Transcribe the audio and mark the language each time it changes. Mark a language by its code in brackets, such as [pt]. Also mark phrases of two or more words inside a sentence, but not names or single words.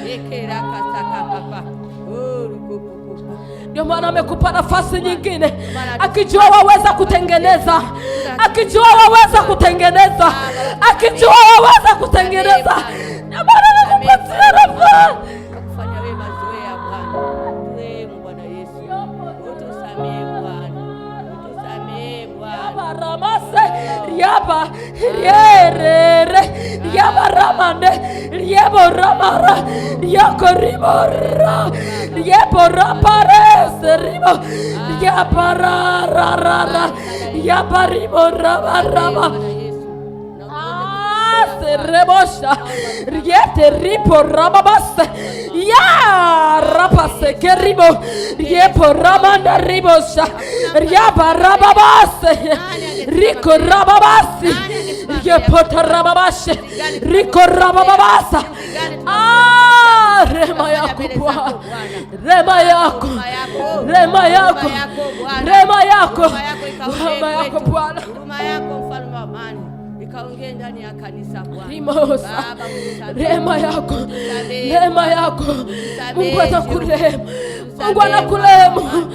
[sw] Ndio maana amekupa nafasi nyingine, akijua waweza kutengeneza, akijua waweza kutengeneza. Ndio maana anakupatia nafasi kufanya wema zoea Bwana. Turehemu Bwana Yesu, utusamehe Bwana, Ramase riaba rierere riaba ramande riebo ramara riako rimora riebo raparese rimo riaba rarara riaba rimo rama Rebosha riete ripo rababase ya rapase keribo riepo ramanda ribosha riaba rababase riko rababase riepo rababashe riko rababasa. Rema yako Bwana, rema yako Bwana, huruma yako mfalme wa amani ikaongee ndani ya kanisa Bwana. Rehema yako Mungu atakurehemu, Mungu anakurehemu.